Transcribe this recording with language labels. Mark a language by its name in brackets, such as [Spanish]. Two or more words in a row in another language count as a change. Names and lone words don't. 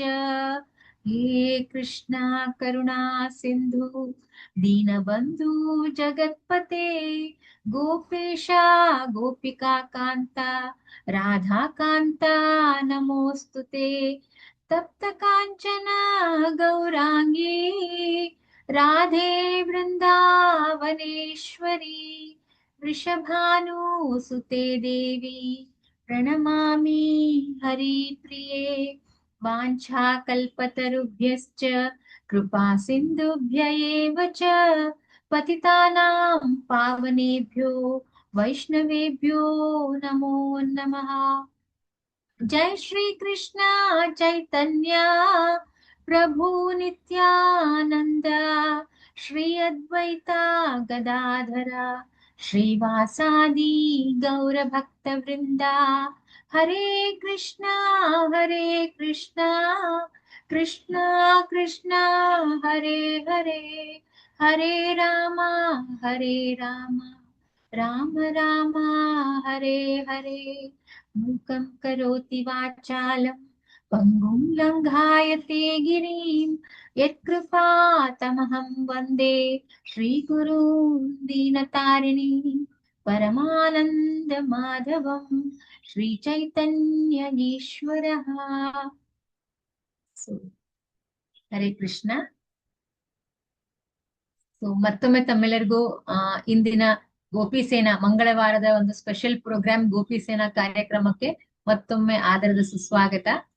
[Sanskrit] ಹೇ ಕೃಷ್ಣ ಕರುಣಾ ಸಿಂಧು ದೀನಬಂಧು ಜಗತ್ಪತೆ ಗೋಪೇಶ ಗೋಪಿಕಾ ಕಾಂತ ರಾಧಾಕಾಂತ ನಮೋಸ್ತುತೆ. ತಪ್ತ ಕಾಂಚನ ಗೌರಾಂಗೀ ರಾಧೆ ವೃಂದಾವನೇಶ್ವರಿ ವೃಷಭಾನುಸುತೆ ದೇವಿ ಪ್ರಣಮಾಮಿ ಹರಿಪ್ರಿಯೇ. ವಾಂಛಾಕಲ್ಪತರುಭ್ಯಶ್ಚ ಕೃಪಾ ಸಿಂಧುಭ್ಯ ಏವ ಚ ಪತಿತಾನಾಂ ಪಾವನೇಭ್ಯೋ ವೈಷ್ಣವೇಭ್ಯೋ ನಮೋ ನಮಃ. ಜೈ ಶ್ರೀ ಕೃಷ್ಣ ಚೈತನ್ಯ ಪ್ರಭು ನಿತ್ಯಾನಂದ ಶ್ರೀ ಅದ್ವೈತ ಗದಾಧರ ಶ್ರೀವಾಸಾದಿ ಗೌರ ಭಕ್ತ ವೃಂದ. ಹರೇ ಕೃಷ್ಣ ಕೃಷ್ಣ ಕೃಷ್ಣ ಹರೇ ಹರೇ, ಹರೇ ರಾಮ ರಾಮ ರಾಮ ಹರೇ ಹರೇ. ಮೂಕಂ ಕರೋತಿ ವಾಚಾಲಂ ಪಂಗುಂ ಲಂಘಾಯತೆ ಗಿರಿಂ ಯತ್ಕೃಪಾತಮಹಂ ವಂದೇ ಶ್ರೀಗುರೂನ್ ದೀನತಾರಿಣೀಂ ಪರಮಾನಂದ ಮಾಧವಂ ಶ್ರೀ ಚೈತನ್ಯ ಈಶ್ವರಃ. ಹರೇ ಕೃಷ್ಣ. [Kannada] ಮತ್ತೊಮ್ಮೆ ತಮ್ಮೆಲ್ಲರಿಗೂ ಇಂದಿನ ಗೋಪಿಸೇನಾ ಮಂಗಳವಾರದ ಒಂದು [English] special program [Kannada] ಗೋಪಿಸೇನಾ ಕಾರ್ಯಕ್ರಮಕ್ಕೆ ಮತ್ತೊಮ್ಮೆ ಆದರದ ಸುಸ್ವಾಗತ.